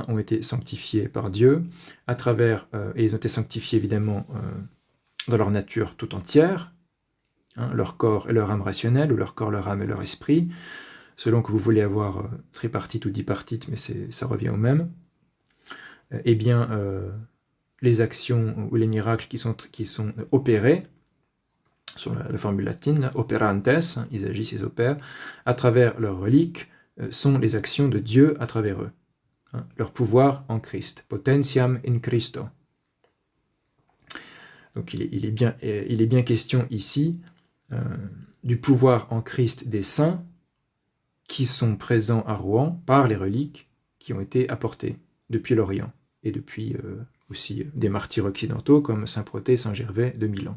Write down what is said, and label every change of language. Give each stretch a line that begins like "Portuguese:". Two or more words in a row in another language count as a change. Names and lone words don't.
French: ont été sanctifiés par Dieu, à travers, et ils ont été sanctifiés évidemment dans leur nature tout entière, leur corps et leur âme rationnelle, ou leur corps, leur âme et leur esprit, selon que vous voulez avoir tripartite ou dipartite, mais ça revient au même, eh bien, les actions ou les miracles qui sont opérés, sur la formule latine, operantes, ils agissent, ils opèrent, à travers leurs reliques, sont les actions de Dieu à travers eux. Leur pouvoir en Christ.
Latin: Potentiam in Christo.
French: Donc il est bien question ici du pouvoir en Christ des saints qui sont présents à Rouen par les reliques qui ont été apportées depuis l'Orient et depuis aussi des martyrs occidentaux comme saint Protais, saint Gervais de Milan.